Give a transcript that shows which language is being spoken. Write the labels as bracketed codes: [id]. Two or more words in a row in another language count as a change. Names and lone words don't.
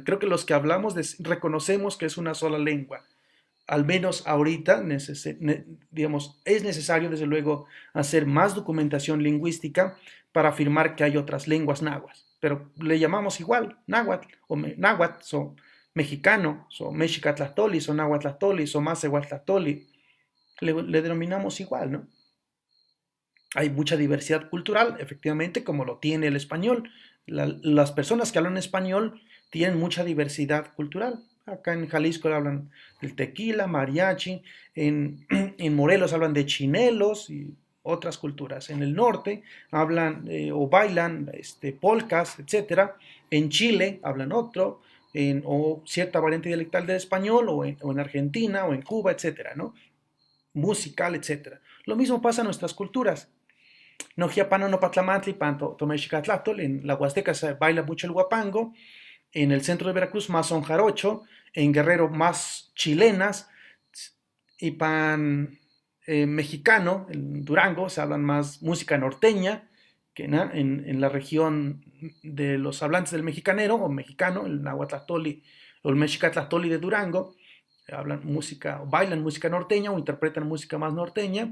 [es] Creo que los que hablamos reconocemos que es una sola lengua. Al menos ahorita, digamos, es necesario desde luego hacer más documentación lingüística para afirmar que hay otras lenguas náhuatl, pero le llamamos igual náhuatl o náhuatl, o mexicano, o mexicatlahtoli, o náhuatlahtoli, o macehuatlahtoli, le denominamos igual, ¿no? Hay mucha diversidad cultural, efectivamente, como lo tiene el español. Las personas que hablan español tienen mucha diversidad cultural. Acá en Jalisco hablan del tequila, mariachi, en Morelos hablan de chinelos y otras culturas. En el norte hablan o bailan polcas, etc. En Chile hablan otro, o cierta variante dialectal del español, o en Argentina, o en Cuba, etc., ¿no? Musical, etc. Lo mismo pasa en nuestras culturas. [nah] Nojiapano no patlamantli, panto tomexicatlatol, [es] en la Huasteca se baila mucho el huapango, en el centro de Veracruz más son jarocho, en Guerrero más chilenas, y pan mexicano, en Durango se hablan más música norteña, que en la región de los hablantes del mexicanero o mexicano, el nahuatlatoli o el mexicatlatoli de Durango, hablan música, bailan música norteña o interpretan música más norteña.